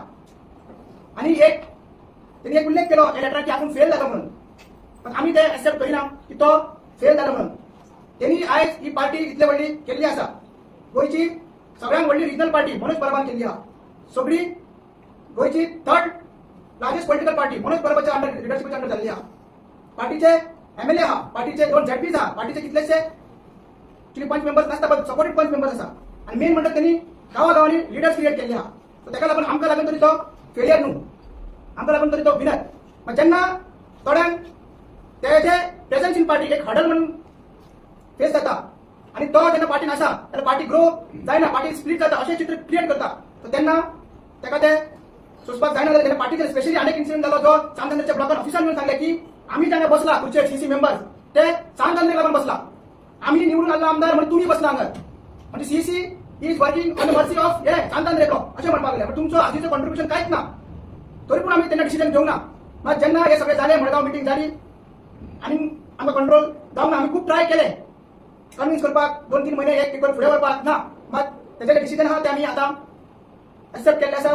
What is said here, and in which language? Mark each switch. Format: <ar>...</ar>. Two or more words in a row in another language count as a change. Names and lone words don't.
<kok>आणि एक त्यांनी एक उल्लेख केलो या लेटराक की आपूण फेल जालो म्हणून, पण आमी ते एक्सेप्ट करिना की तो फेल जालो म्हणून. त्यांनी आयज ही पार्टी इतले व्हडली केल्ली आसा, गोंयची सगळ्यांत व्हडली</kok> <en>regional party</en> <kok>मनोज परबान केली हा. सगळी गोयची</kok> <en>third largest political party</en> <kok>मनोज परबाच्या अंडर लिडरशिपच्या अंडर चालली हा. पार्टीचे एमएलए हा, पार्टीचे 2 झेडपीज हा, पार्टीचे कितलेशे ऍक्च्युली पंच मेंबर्स नसता पण सपोर्टेड पंच मेंबर्स असा. आणि मेन म्हणतात त्यांनी गावागावांनी</kok> <en>leaders create</en> <kok>केले हा. तर त्याला लागून आमकां लागून तरी तो फेलियर न्हू, आमकां लागून तरी तो विनर. मग जेन्ना थोड्यांक तेजे</kok> <en>presence in party</en> <kok>एक हडल म्हणून फेस जाता आणि तो जेन्ना पार्टीन आसा जाल्यार पार्टी ग्रो जायना, पार्टी स्प्लिट जाता अशें चित्र क्रिएट करता. तर तेन्ना ताका ते सोंसपाक जायना जाल्यार तेन्ना पार्टीचेर स्पेशली अनेक इन्सिडेंट जालो जो चांदनगरच्या ब्लॉकार ऑफिसान येवन सांगले की आम्ही जेन्ना बसला खुर्चेर</kok> <en>CC members</en> <kok>ते चांदनगराक लागून बसला, आम्ही निवडून आल्लो आमदार म्हणून तुम्ही बसला हांगा, म्हणजे</kok> <en>CC is working on the mercy of</en> <kok>हे चांदनगरेको अशें म्हणपाक लागले. पण तुमचो हाजीचो कॉन्ट्रिब्युशन कांयच ना, तरी पूण आमी तेन्ना डिसिजन घेवंक ना. मग जेन्ना हे सगळे जाले मडगांव मिटींग जाली आनी आमकां कंट्रोल जावंक ना, आमी खूब ट्राय केले कन्विन्स करपाक 2-3 महिने एक पेपर फुडें व्हरपाक ना. मग तेजे डिसिजन आहा ते आमी आतां एक्सेप्ट केल्ले आसा.</kok>